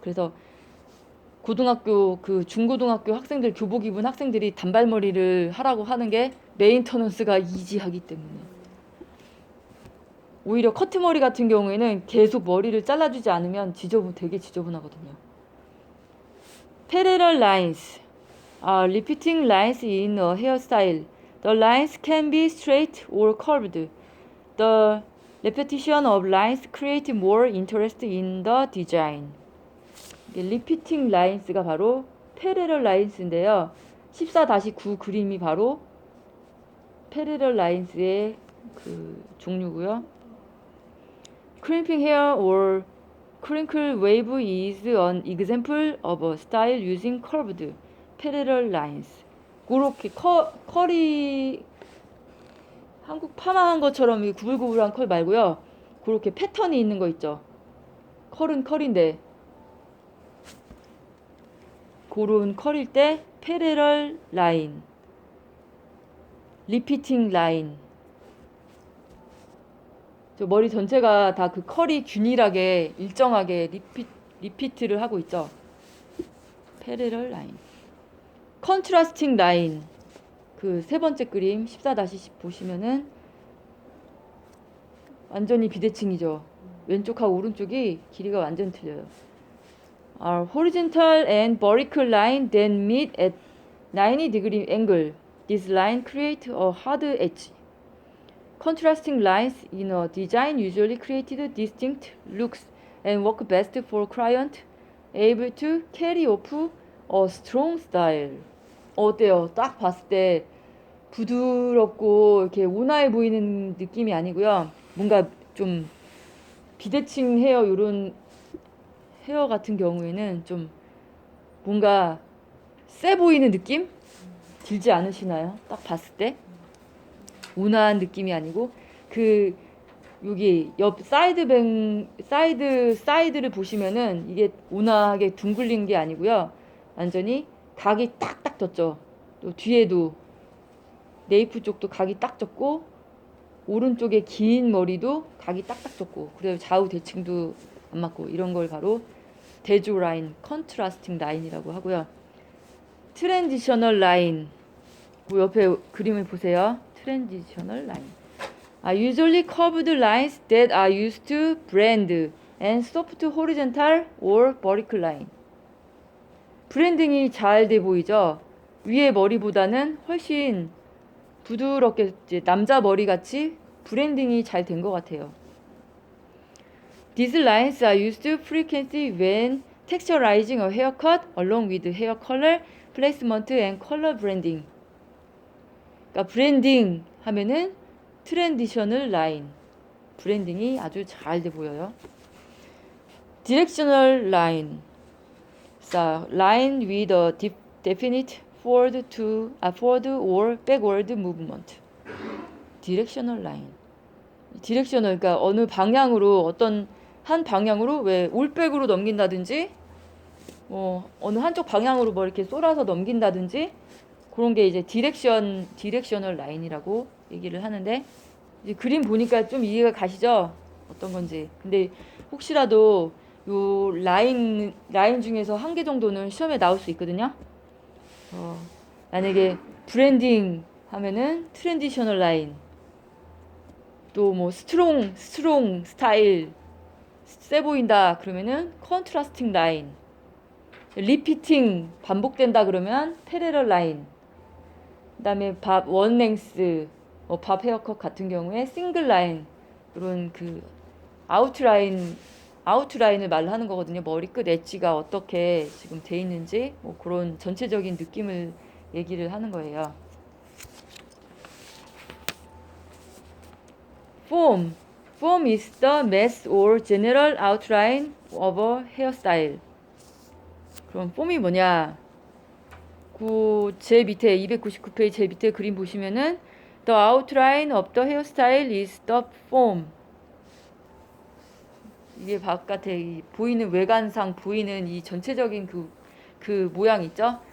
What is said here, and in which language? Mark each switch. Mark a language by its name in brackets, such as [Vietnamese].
[Korean] 그래서 고등학교 중고등학교 학생들 교복 입은 학생들이 단발머리를 하라고 하는 게 메인터넌스가 이지하기 때문에. 오히려 커트머리 같은 경우에는 계속 머리를 잘라주지 않으면 되게 지저분하거든요. [English] Parallel lines are repeating lines in a hairstyle. The lines can be straight or curved. The repetition of lines create more interest in the design. [Korean] 리피팅 라인스가 바로 패러럴 라인스인데요. 14-9 그림이 바로 패러럴 라인스의 그 종류고요. [English] Crimping hair or crinkle wave is an example of a style using curved parallel lines. [Korean] 그렇게 컬이 한국 파마한 것처럼 이 구불구불한 컬 말고요. 그렇게 패턴이 있는 거 있죠. 컬은 컬인데 그런 컬일 때 패러럴 라인, 리피팅 라인. 저 머리 전체가 다 그 컬이 균일하게 일정하게 리피트를 하고 있죠. 패러럴 라인. 컨트라스팅 라인. 그 세 번째 그림 14-10 보시면은 완전히 비대칭이죠. 왼쪽하고 오른쪽이 길이가 완전 틀려요. [English] Are horizontal and vertical line then meet at 90-degree angle. This line create a hard edge. Contrasting lines in a design usually created distinct looks and work best for client able to carry off a strong style. [Korean] 어때요? 딱 봤을 때 부드럽고 이렇게 온화해 보이는 느낌이 아니고요. 뭔가 좀 비대칭 헤어 요런 헤어 같은 경우에는 좀 뭔가 세 보이는 느낌? 들지 않으시나요? 딱 봤을 때 온화한 느낌이 아니고 여기 옆 사이드를 보시면은 이게 온화하게 둥글린 게 아니고요. 완전히 각이 딱딱 졌죠. 또 뒤에도 네이프 쪽도 각이 딱 졌고 오른쪽에 긴 머리도 각이 딱딱 졌고 그래서 좌우 대칭도 안 맞고 이런 걸 바로 대조 라인, 컨트라스팅 라인이라고 하고요. 트랜지셔널 라인. 그 옆에 그림을 보세요. 트랜지셔널 라인. [English] Usually curved lines that are used to brand and soft horizontal or vertical line. [Korean] 브랜딩이 잘 돼 보이죠? 위에 머리보다는 훨씬 부드럽게 이제 남자 머리 같이 브랜딩이 잘 된 것 같아요. [English] These lines are used frequently when texturizing a haircut along with hair color, placement and color branding. [Korean] 그러니까 브랜딩 하면은 트랜지셔널 라인. 브랜딩이 아주 잘 돼 보여요. 디렉셔널 라인. [English] So, line with a definite forward or backward movement. [Korean] 디렉셔널 라인. 디렉셔널, 그러니까 어느 방향으로, 어떤 한 방향으로 왜 올백으로 넘긴다든지 어느 한쪽 방향으로 뭐 이렇게 쏠아서 넘긴다든지 그런 게 이제 디렉셔널 라인이라고 얘기를 하는데, 이제 그림 보니까 좀 이해가 가시죠? 어떤 건지. 근데 혹시라도 요 라인 중에서 한 개 정도는 시험에 나올 수 있거든요. 만약에 브랜딩 하면은 트랜지셔널 라인, 또 뭐 스트롱 스타일 세 보인다 그러면은 컨트라스팅 라인, 리피팅 반복된다 그러면 패러럴 라인, 그다음에 밥 원랭스 밥 헤어컷 같은 경우에 싱글 라인, 이런 그 아웃라인을 말하는 거거든요. 머리끝 엣지가 어떻게 지금 돼 있는지 뭐 그런 전체적인 느낌을 얘기를 하는 거예요. [English] Form is the mass or general outline of a hairstyle. [Korean] 그럼 폼이 뭐냐? 제 밑에 299페이지 제 밑에 그림 보시면은 [English] The outline of the hairstyle is the form. [Korean] 이게 바깥에 보이는 외관상 보이는 이 전체적인 그 모양 있죠?